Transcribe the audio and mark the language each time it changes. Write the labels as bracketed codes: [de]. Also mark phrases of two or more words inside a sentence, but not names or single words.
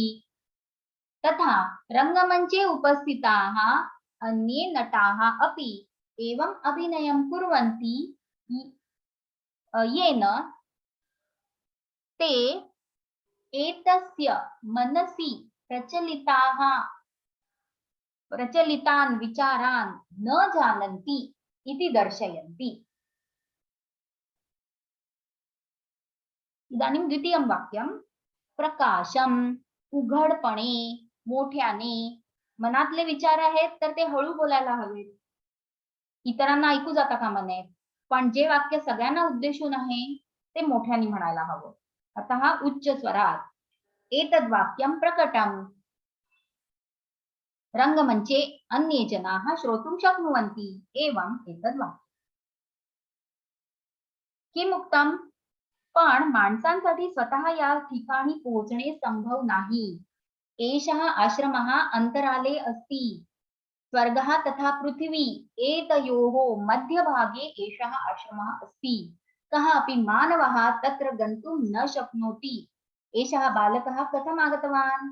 [sa] तथा रङ्गमञ्चे उपस्थिताः अन्ये नटाः अपि एवं अभिनयं कुर्वन्ति येन ते एतस्य मनसि प्रचलितान् विचारान् न जानन्ति इति दर्शयन्ति. इदानीं द्वितीयं वाक्यं प्रकाशम, [mr] उघडपणे, मोठ्याने. मनातले विचार आहेत तर ते हळू बोलायला हवेत, इतरांना ऐकू जाता कामा नये. पण जे वाक्य सगळ्यांना उद्देशून आहे ते मोठ्याने म्हणायला हवं. [sa] अतः उच्च स्वरात. एतद् वाक्यं प्रकटम् रंगमंचे अन्ये जनाः श्रोतुं शक्नुवन्ति. एवं एतद् वाक्यं किम् उक्तम्? [mr] पण माणसांसाठी स्वतः या ठिकाणी पोहोचणे संभव नाही. [sa] एषः आश्रमः अंतराले अस्ति. स्वर्गः तथा पृथिवी एतयोः मध्यभागे एषः आश्रमः अस्ति. कः अपि मानवः तत्र गन्तुं न शक्नोति. एषः बालकः कथम् आगतवान्?